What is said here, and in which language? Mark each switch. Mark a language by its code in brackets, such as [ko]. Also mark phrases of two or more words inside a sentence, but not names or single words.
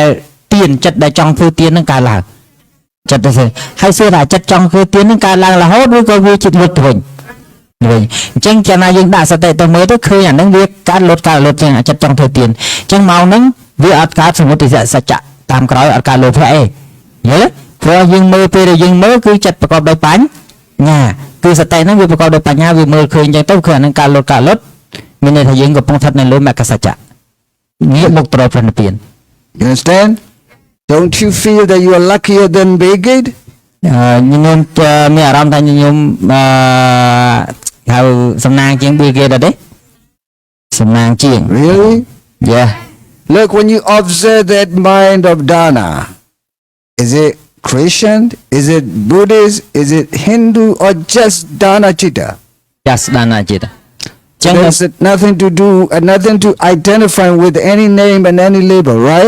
[km] ទៀនចិត្តដែលចង់ធ្វើទៀនហ្នឹងកើតឡើងចិត្តទៅហើយសួរថាចិត្តចង់ធ្វើទៀនហ្នឹងកើតឡើងរហូតឬក៏វាចិត្តលុតទៅវិញអញ្ចឹងចាណាយើងដាក់សតិទៅមើលទៅឃើញអាហ្នឹងវាកើតលុតចឹងចិត្តចង់ធ្វើទៀនអញ្ចឹងមកហ្នឹងវាអត់កើតសមុទយសច្ចៈតាមក្រោយអត់កើតលោភៈអីយល់ព្រោះយើងមើលពេលដែលយើងមើលគឺចិត្តប្រកបដោយបញ្ញាគឺសតិហ្នឹងវាប្រកបដោយបញ្ញាវាមើលឃើញអញ្ចឹងទៅគឺអាហ្នឹងកើតលុតមានន័យថាយើងកំពុងស្ថិតនៅលើមគ្គសច្ចៈងាកមកទៅរកព្រះនិព្វាន [en] You understand? Don't you feel that you are luckier than Bill Gates? [km] ខ្ញុំមានអារម្មណ៍ថាខ្ញុំហៅសំណាងជាង Bill Gates ទេសំណាងជាង [en] Really? Yeah. Look, when you observe that mind of dana, is it Christian? Is it Buddhist? Is it Hindu? Or just [pi] dana chitta? Just dana chitta. [en] There's nothing to do and nothing to identify with any name and any label, right?